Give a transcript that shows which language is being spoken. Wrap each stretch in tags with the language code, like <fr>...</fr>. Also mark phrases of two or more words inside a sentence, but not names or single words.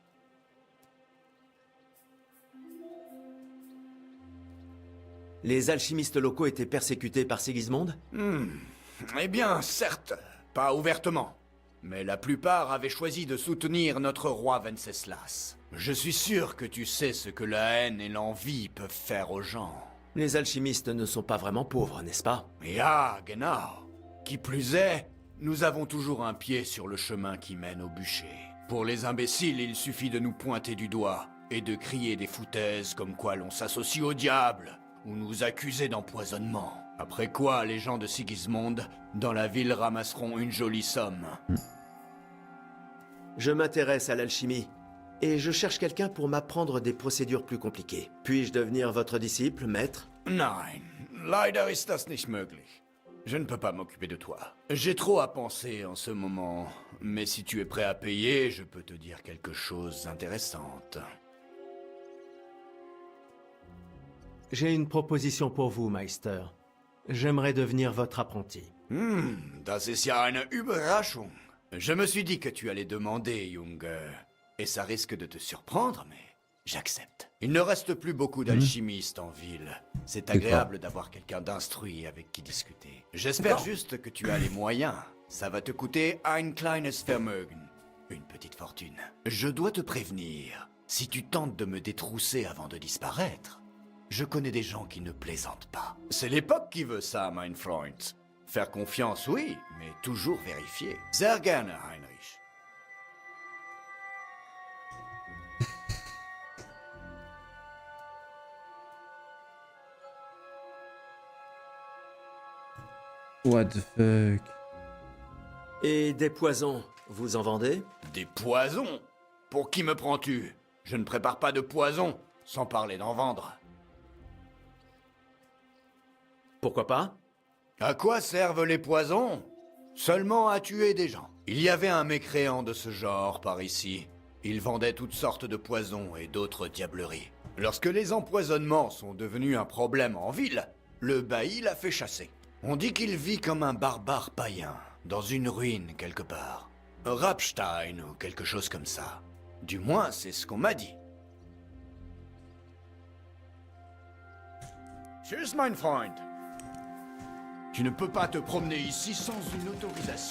<fr>Les alchimistes locaux étaient persécutés par Sigismond? Eh bien, certes, pas ouvertement. Mais la plupart avaient choisi de soutenir notre roi Venceslas. Je suis sûr que tu sais ce que la haine et l'envie peuvent faire aux gens. Les alchimistes ne sont pas vraiment pauvres, n'est-ce pas?</fr> <de>Ja, genau.</de> <fr>Qui plus est, nous avons toujours un pied sur le chemin qui mène au bûcher. Pour les imbéciles, il suffit de nous pointer du doigt et de crier des foutaises comme quoi l'on s'associe au diable ou nous accuser d'empoisonnement. Après quoi, les gens de Sigismond, dans la ville, ramasseront une jolie somme. Je m'intéresse à l'alchimie, et je cherche quelqu'un pour m'apprendre des procédures plus compliquées. Puis-je devenir votre disciple, maître?</fr> <de>Nein, leider ist das nicht möglich.</de> <fr>Je ne peux pas m'occuper de toi. J'ai trop à penser en ce moment. Mais si tu es prêt à payer, je peux te dire quelque chose d'intéressante. J'ai une proposition pour vous, Meister. J'aimerais devenir votre apprenti.</fr> <de>Das ist ja eine Überraschung.</de> <fr>Je me suis dit que tu allais demander, Junge. Et ça risque de te surprendre, mais j'accepte. Il ne reste plus beaucoup d'alchimistes en ville. C'est agréable d'avoir quelqu'un d'instruit avec qui discuter. J'espère juste que tu as les moyens. Ça va te coûter</fr> <de>ein kleines Vermögen.</de> <fr>Une petite fortune. Je dois te prévenir. Si tu tentes de me détrousser avant de disparaître, je connais des gens qui ne plaisantent pas. C'est l'époque qui veut ça,</fr> <de>mein Freund.</de> <fr>Faire confiance, oui, mais toujours vérifier.</fr> <de>Sehr gerne, Heinrich.</de> <en>What the fuck?</en> <fr>Et des poisons, vous en vendez? Des poisons? Pour qui me prends-tu? Je ne prépare pas de poison, sans parler d'en vendre. Pourquoi pas? À quoi servent les poisons? Seulement à tuer des gens. Il y avait un mécréant de ce genre par ici. Il vendait toutes sortes de poisons et d'autres diableries. Lorsque les empoisonnements sont devenus un problème en ville, le bailli l'a fait chasser. On dit qu'il vit comme un barbare païen, dans une ruine quelque part. Rapstein ou quelque chose comme ça. Du moins, c'est ce qu'on m'a dit.</fr> <de>Tschüss, mein Freund.</de> <fr>Tu ne peux pas te promener ici sans une autorisation.</fr>